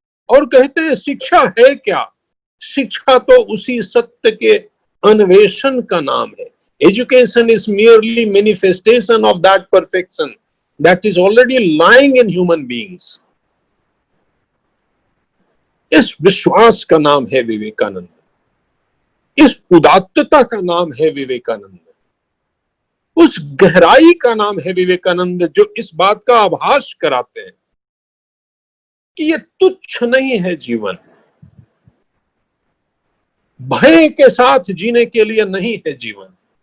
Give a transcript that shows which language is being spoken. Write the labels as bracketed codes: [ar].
[hi] और कहते हैं शिक्षा है क्या? शिक्षा तो उसी सत्य के अन्वेषण का नाम है। [en] Education is merely manifestation of that perfection that is already lying in human beings. [hi] इस विश्वास का नाम है विवेकानंद, इस उदात्तता का नाम है विवेकानंद, उस गहराई का नाम है विवेकानंद जो इस बात का आभास कराते हैं कि ये तुच्छ नहीं है जीवन, भय के साथ जीने के लिए नहीं है जीवन,